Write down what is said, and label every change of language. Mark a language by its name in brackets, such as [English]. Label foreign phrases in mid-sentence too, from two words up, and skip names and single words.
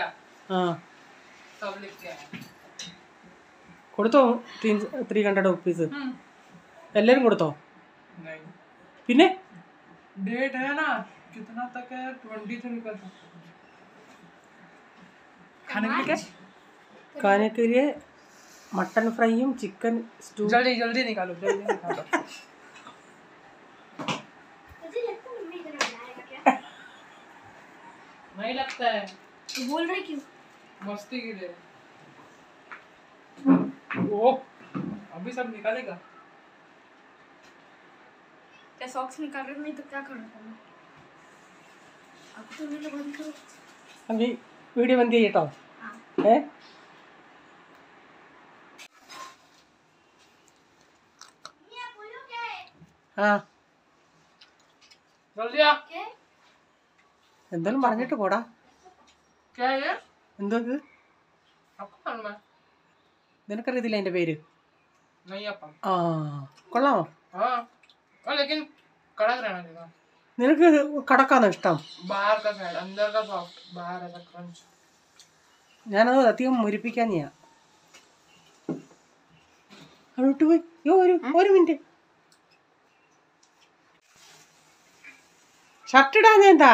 [Hindi] ആ सब लिख के आया। [Malayalam] കൊടുത്തോ 300 റുപ്പീസ്? എല്ലാവരും കൊടുത്തോ? [Hindi] नहीं, [Malayalam] പിന്നെ [Hindi] डेट है ना, कितना तक है? 23 का था। खाने के लिए [Malayalam] കാനക്കില് മട്ടൺ ഫ്രൈയും [English] chicken stew. [Hindi] जल्दी जल्दी निकालो, जल्दी निकालो। मुझे लगता है मम्मी इधर बनाएगा क्या? नहीं लगता है, तो बोल रही क्यों? मस्ती के लिए। ओ, अभी सब निकालेगा। क्या सॉक्स निकाल रहे? नहीं तो क्या करना था? अब तो नहीं बंद करो। [Malayalam] അമ്മി വീഡിയോ ബന്ദ് ചെയ്യട്ടോ? ഏ ആ [Hindi] जल्दी आ। [Malayalam] എന്തായാലും പറഞ്ഞിട്ട് പോടാ. [Hindi] क्या है ये? [Malayalam] എന്തോ ഇത്? [Hindi] आपको मालूम है? [Malayalam] നിനക്കറിയത്തില്ല എൻ്റെ പേര്? [Hindi] नहीं अपन। [Malayalam] ആ കൊള്ളാമോ? [Hindi] हाँ, लेकिन कड़क रहना चाहिए। [Malayalam] നിനക്ക് കടക്കാണോ ഇഷ്ടം? [Hindi] बाहर का साइड, अंदर का सॉफ्ट, बाहर ऐसा क्रंच। [Malayalam] ഞാനത് അധികം മുരിപ്പിക്കാൻ ഞാൻ അവിടെ പോയി. ഒരു മിനിറ്റ്, ഷർട്ട് ഇടാൻ എന്താ?